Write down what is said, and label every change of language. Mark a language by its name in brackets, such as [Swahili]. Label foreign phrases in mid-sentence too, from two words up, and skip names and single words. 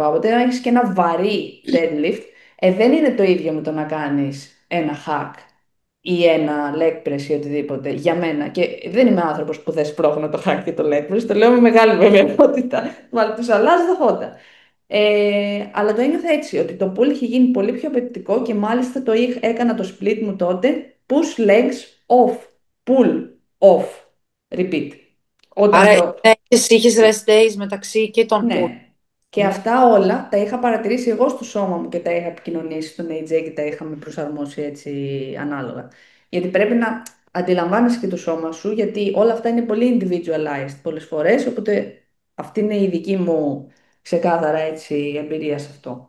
[Greek] Οπότε να έχεις και ένα βαρύ deadlift, δεν είναι το ίδιο με το να κάνεις ένα hack ή ένα [English] leg press [Greek] ή οτιδήποτε για μένα. Και δεν είμαι άνθρωπος που δεν σπρώχνω το hack και το [English] leg press, [Greek] το λέω με μεγάλη βεβαιότητα. Βάλω τους αλλάζω τα φώτα. Αλλά το ένιωθα έτσι, ότι το pull είχε γίνει πολύ πιο απαιτητικό και μάλιστα έκανα το split μου τότε [English] push legs off, pull off, repeat. [Greek] Άρα είχες [English] rest days [Greek] μεταξύ και των pull. Ναι. Και αυτά όλα τα είχα παρατηρήσει εγώ στο σώμα μου και τα είχα επικοινωνήσει στον AJ και τα είχαμε προσαρμόσει έτσι ανάλογα. Γιατί πρέπει να αντιλαμβάνεσαι και το σώμα σου, γιατί όλα αυτά είναι πολύ individualized πολλές φορές, οπότε αυτή είναι η δική μου ξεκάθαρα έτσι εμπειρία σε αυτό.